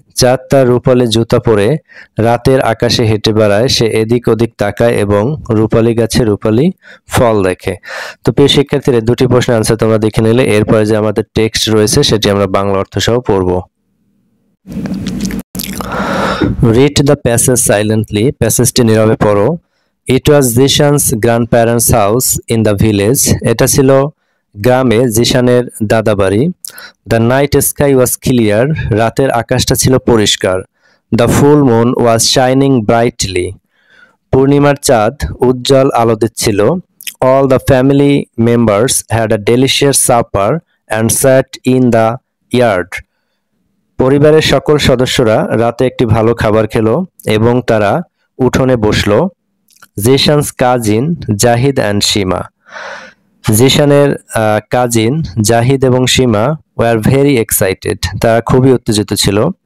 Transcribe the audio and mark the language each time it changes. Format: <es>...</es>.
<bn>চাঁদ তার রূপালী জুতা পরে রাতের আকাশে হেঁটে বেড়ায়, সে এদিক ওদিক তাকায় এবং রূপালী গাছে রূপালী ফল দেখে। তো প্রিয় শিক্ষার্থীরা, দুটি প্রশ্নের আনসার তোমরা দেখে নিলে। এরপরে যে আমাদের টেক্সট রয়েছে সেটি আমরা বাংলা অর্থ সহ পড়ব।</bn> <en>Read the passage silently.</en> <bn>প্যাসেজটি নীরবে পড়ো।</bn> <en>It was Zishan's grandparents' house in the village.</en> <bn>এটা ছিল গ্রামে জিশানের দাদা বাড়ি।</bn> <en>The night sky was clear.</en> <bn>রাতের আকাশটা ছিল পরিষ্কার।</bn> <en>The full moon was shining brightly.</en> <bn>পূর্ণিমার চাঁদ উজ্জ্বল আলো দিচ্ছিল।</bn> <en>All the family members had a delicious supper and sat in the yard.</en> <bn>পরিবারের সকল সদস্যরা রাতে একটি ভালো খাবার খেলো এবং তারা উঠোনে বসলো।</bn> <en>Zishan's cousin Zahid and Seema.</en> <bn>জিশানের cousin Zahid এবং সীমা</bn> <en>were very excited,</en> <bn>তারা খুবই উত্তেজিত ছিল।</bn>